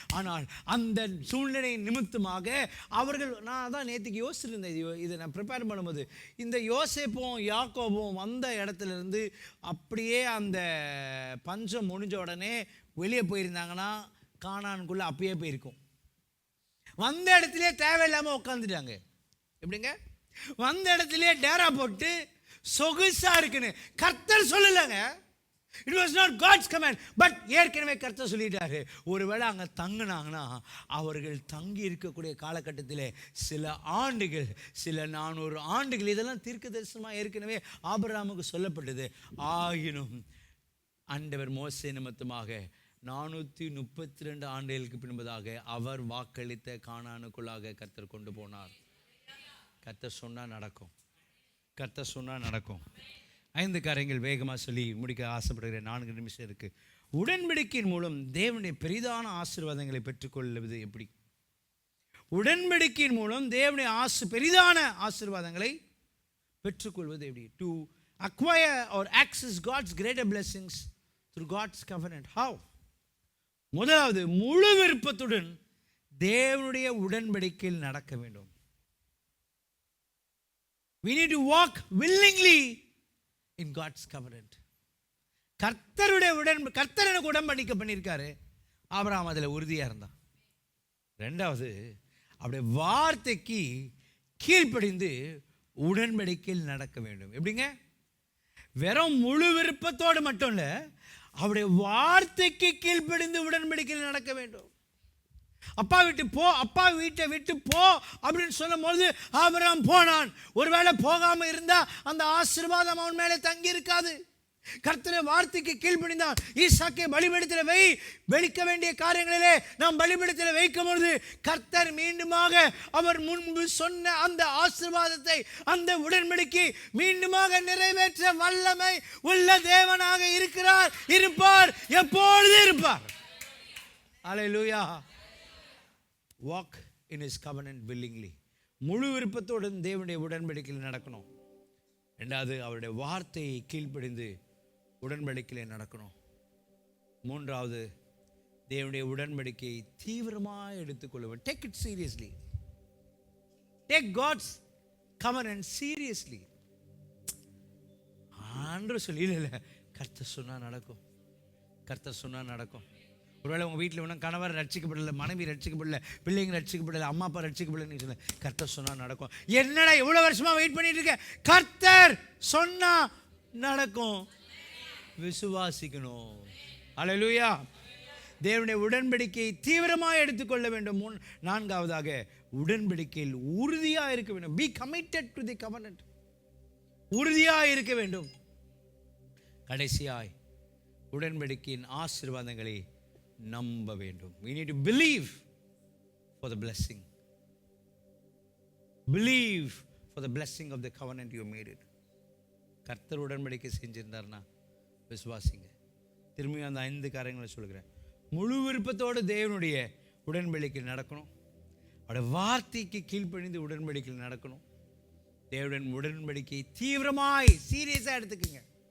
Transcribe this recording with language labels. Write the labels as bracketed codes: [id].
[ta] ஆனால் அந்த சூழ்நிலை நிமித்தமாக அவர்கள், நான் தான் நேற்றுக்கு யோசிச்சிருந்தேன், இதை நான் ப்ரிப்பேர் பண்ணும்போது, இந்த யோசேப்பும் யாக்கோபும் வந்த இடத்துல இருந்து அப்படியே அந்த பஞ்சம் முடிஞ்ச உடனே வெளியே போயிருந்தாங்கன்னா கானானுக்குள்ள அப்பயே போயிருக்கும். வந்த இடத்துலயே தேவையில்லாமல் உட்காந்துட்டாங்க. எப்படிங்க? வந்த இடத்துலயே டேரா போட்டு சொகுசா இருக்குன்னு கர்த்தர் சொல்லலைங்க. [en] It was not God's command, but [ta] ஏற்கனவே கர்த்தர் சொல்லிட்டாரு. ஒருவேளை அங்கே தங்கினாங்கன்னா அவர்கள் தங்கி இருக்கக்கூடிய காலகட்டத்தில் சில ஆண்டுகள், சில 400 ஆண்டுகள், இதெல்லாம் தீர்க்க தரிசனமாக ஏற்கனவே ஆபிரகாமுக்கு சொல்லப்பட்டது. ஆயினும் ஆண்டவர் மோசே நிமித்தமாக 432 ஆண்டுகளுக்கு பின்பதாக அவர் வாக்களித்த கானானுக்குள்ளாக கர்த்தர் கொண்டு போனார். கர்த்தர் சொன்னால் நடக்கும், கர்த்தர் சொன்னால் நடக்கும். 5 காரியங்கள் வேகமாக சொல்லி முடிக்க ஆசைப்படுகிற 4 நிமிஷம் இருக்கு. உடன்படிக்கையின் மூலம் தேவனுடைய பெரிதான ஆசீர்வாதங்களை பெற்றுக்கொள்வது எப்படி? உடன்படிக்கையின் மூலம் தேவனுடைய பெரிதான ஆசீர்வாதங்களை பெற்றுக்கொள்வது எப்படி? [en] To acquire or access God's greater blessings through God's covenant. How? [ta] முதலாவது, முழு விருப்பத்துடன் தேவனுடைய உடன்படிக்கையில் நடக்க வேண்டும். [en] We need to walk willingly in God's covenant. [ta] கர்த்தர் எனக்கு உடன்படிக்கை பண்ணியிருக்காரு. ஆபிரகாம் அதில் உறுதியாக இருந்தான். 2வது, அப்படியே வார்த்தைக்கு கீழ்ப்படிந்து உடன்படிக்கையில் நடக்க வேண்டும். எப்படிங்க? வெறும் முழு விருப்பத்தோடு மட்டும் இல்லை, அவருடைய வார்த்தைக்கு கீழ்ப்படிந்து உடன்படிக்கையில் நடக்க வேண்டும். அப்பா வீட்டை விட்டு போ அப்படின்னு சொல்லும் போது ஆபிரகாம் போனான். ஒருவேளை போகாம இருந்தா அந்த ஆசீர்வாதம் அவன் மேலே தங்கி இருக்காது. கர்த்தருடைய வார்த்தைக்கு கீழ்ப்படிந்தான். ஈசாக்கை பலிபீடத்தில் வெளிக்க வேண்டிய காரியங்களிலே நாம் பலிபீடத்தில் வைக்கும் பொழுது கர்த்தர் மீண்டுமாக அவர் முன்பு சொன்ன அந்த ஆசீர்வாதத்தை, அந்த உடன்படிக்கை மீண்டுமாக நிறைவேற்ற வல்லமை உள்ள தேவனாக இருப்பார், எப்பொழுது இருப்பார். அல்லேலூயா. [en] Walk in his covenant willingly. [ta] முழு விருப்பத்துடன் தேவனுடைய உடன்படிக்கையில் நடக்கணும். 2வது, அவருடைய வார்த்தையை கீழ்ப்படிந்து உடன்படிக்கையில் நடக்கணும். 3வது, தேவனுடைய உடன்படிக்கையை தீவிரமாக எடுத்துக்கொள்ளுவேன். [en] Take it seriously. Take God's covenant seriously. [ta] ஆண்டவர் சொல்லி இல்லை, கர்த்தர் சொன்னா நடக்கும், கர்த்தர் சொன்னா நடக்கும். ஒருவேளை உங்கள் வீட்டில் ஒன்றும் கணவர் ரட்சிக்கப்படலை, மனைவி ரட்சிக்கப்படலை, பிள்ளைங்க ரட்சிக்கப்படலை, அம்மா அப்பா ரட்சிக்கப்படலைன்னு சொல்ல, கர்த்தர் சொன்னால் நடக்கும். என்னடா எவ்வளோ வருஷமாக வெயிட் பண்ணிட்டு இருக்கேன்? கர்த்தர் சொன்னா நடக்கும். விசுவாசிக்கணும். அல்லேலூயா. தேவனுடைய உடன்படிக்கையை தீவிரமாக எடுத்துக்கொள்ள வேண்டும். 4வதாக, உடன்படிக்கையில் உறுதியாக இருக்க வேண்டும். [en] Be committed to the covenant. [ta] உறுதியாக இருக்க வேண்டும். கடைசியாய், உடன்படிக்கையின் ஆசீர்வாதங்களை நம்ப வேண்டும். [en] We need to believe for the blessing. Believe for the blessing of the covenant you made it. [ta] கர்த்தர் உடன்படிக்கை செஞ்சிருந்தார்னா விசுவாசிங்க. திரும்பியும் அந்த 5 காரியங்களை சொல்கிறேன். முழு விருப்பத்தோடு தேவனுடைய உடன்படிக்கையில் நடக்கணும். அவருடைய வார்த்தைக்கு கீழ்ப்பணிந்து உடன்படிக்கையில் நடக்கணும். தேவனுடன் உடன்படிக்கை தீவிரமாய் சீரியஸாக எடுத்துக்குங்க.